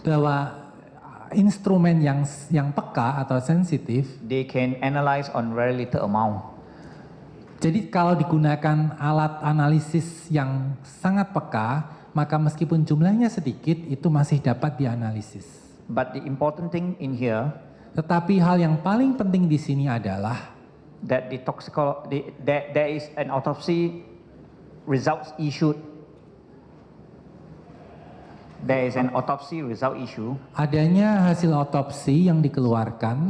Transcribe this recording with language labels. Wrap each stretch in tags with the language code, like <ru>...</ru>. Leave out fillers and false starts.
<id>bahwa instrumen yang peka atau sensitif,</id> <en>they can analyze on very little amount.</en> <id>jadi kalau digunakan alat analisis yang sangat peka, maka meskipun jumlahnya sedikit, itu masih dapat dianalisis.</id> <en>But the important thing in here</en> <id>Tetapi hal yang paling penting di sini adalah</id> <en>that there is an autopsy results issued. There is an autopsy result issue.</en> <id>adanya hasil otopsi yang dikeluarkan.</id>